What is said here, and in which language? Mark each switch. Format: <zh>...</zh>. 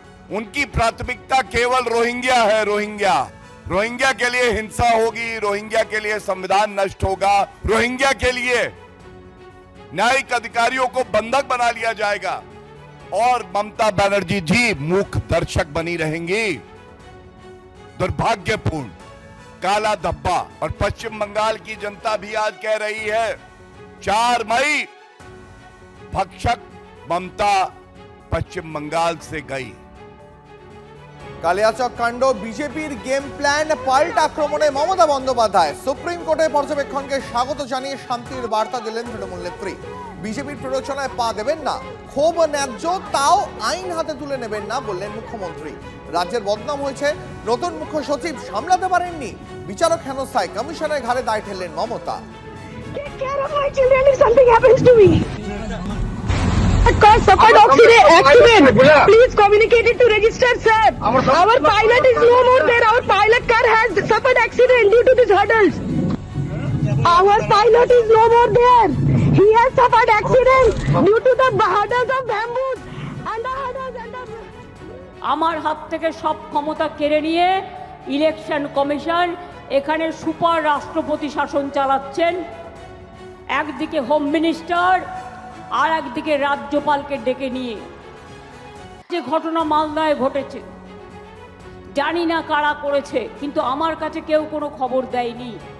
<hi>उनकी प्राथमिकता केवल रोहिंग्या है। रोहिंग्या के लिए हिंसा होगी, रोहिंग्या के लिए संविधान नष्ट होगा, रोहिंग्या के लिए न्यायिक अधिकारियों को बंधक बना लिया जाएगा और ममता बनर्जी जी मूक दर्शक बनी रहेंगी। दुर्भाग्यपूर्ण, काला धब्बा। और पश्चिम बंगाल की जनता भी आज कह रही है 4 मई भक्षक ममता पश्चिम बंगाल से गई।</hi> <bn>কালিয়াচক কাণ্ড বিজেপির গেম প্ল্যান, পাল্টা আক্রমণে মমতা বন্দ্যোপাধ্যায়। সুপ্রিম কোর্টের পর্যবেক্ষণকে স্বাগত জানিয়ে শান্তির বার্তা দিলেন তৃণমূল নেত্রী। বিজেপির প্ররোচনায় পা দেবেন না, ক্ষোভ ন্যায্য, তাও আইন হাতে তুলে নেবেন না বললেন মুখ্যমন্ত্রী। রাজ্যের বদনাম হয়েছে, নতুন মুখ্য সচিব সামলাতে পারেননি, বিচারক হেনস্থায় কমিশনের ঘাড়ে দায় ঠেললেন Mamata.</bn> <en>Take care of my children if something happens to me. Car suffered accident. Please communicate it to register, sir. Our pilot is no more there. Our pilot car has suffered accident due to these hurdles. Our pilot is no more there. He has suffered accident due to the hurdles of bamboos and the hurdles and the...</en> <bn>আমার হাত থেকে সব ক্ষমতা কেড়ে নিয়ে election commission এখানে super রাষ্ট্রপতি শাসন চালাচ্ছেন। একদিকে হোম মিনিস্টার আর একদিকে রাজ্যপালকে ডেকে নিয়ে যে ঘটনা মালদায় ঘটেছে, জানি না কারা করেছে, কিন্তু আমার কাছে কেউ কোনো খবর দেয়নি।</bn>